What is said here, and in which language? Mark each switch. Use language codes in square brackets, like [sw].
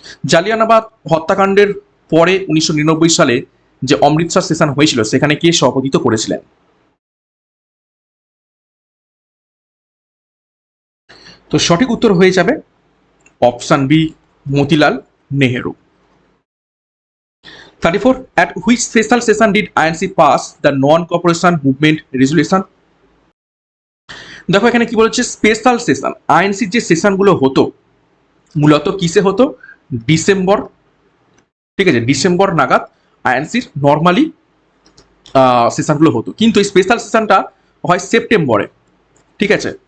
[bn] জালিয়ানওয়ালাবাগ হত্যাকাণ্ডের পরে 1999 সালে যে অমৃতসর সেশন হয়েছিল, সেখানে কে সভাপতিত্ব করেছিলেন? তো সঠিক উত্তর হয়ে যাবে option B, Motilal Nehru. [en] 34, at which special session did INC pass the non-cooperation movement resolution? [bn] দেখো এখানে কি বলেছে, স্পেশাল সেশন। আইএনসির যে সেশনগুলো হতো মূলত কিসে হতো, ডিসেম্বর, ঠিক আছে, ডিসেম্বর নাগাদ আইএনসির নর্মালি সেশনগুলো হতো, কিন্তু এই স্পেশাল সেশনটা হয় সেপ্টেম্বরে, ঠিক আছে।